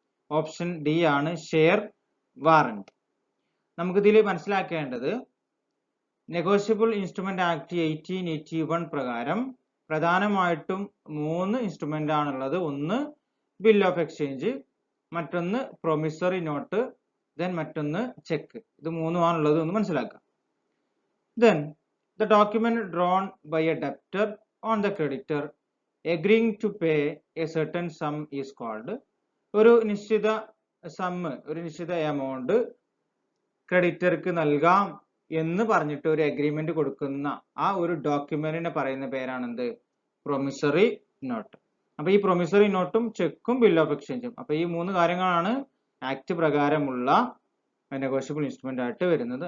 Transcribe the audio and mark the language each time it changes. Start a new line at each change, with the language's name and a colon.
Malayalam: Option D ആണ് share warrant. നമുക്കിതിൽ മനസ്സിലാക്കേണ്ടത് നെഗോഷ്യബിൾ ഇൻസ്ട്രുമെന്റ് ആക്ട് 1881 പ്രകാരം പ്രധാനമായിട്ടും 3 ഇൻസ്ട്രുമെന്റ് ആണുള്ളത്. ഒന്ന് ബിൽ ഓഫ് എക്സ്ചേഞ്ച്, മറ്റൊന്ന് പ്രൊമിസറി നോട്ട്, ദെൻ മറ്റൊന്ന് ചെക്ക്. ഇത് 3 ആണുള്ളത് എന്ന് മനസ്സിലാക്കാം.
English: Then the document drawn by a debtor on the creditor agreeing to pay a certain sum is called.
Malayalam: ഒരു നിശ്ചിത ഒരു നിശ്ചിത എമൗണ്ട് ക്രെഡിറ്റർക്ക് നൽകാം എന്ന് പറഞ്ഞിട്ട് ഒരു അഗ്രിമെന്റ് കൊടുക്കുന്ന ആ ഒരു ഡോക്യുമെന്റിനെ പറയുന്ന പേരാണെന്ത്? Promissory note. അപ്പൊ ഈ പ്രൊമിസറി നോട്ടും ചെക്കും ബിൽ ഓഫ് എക്സ്ചേഞ്ചും, അപ്പൊ ഈ 3 കാര്യങ്ങളാണ് ആക്ട് പ്രകാരമുള്ള നെഗോഷ്യബിൾ ഇൻസ്ട്രുമെന്റ് ആയിട്ട് വരുന്നത്.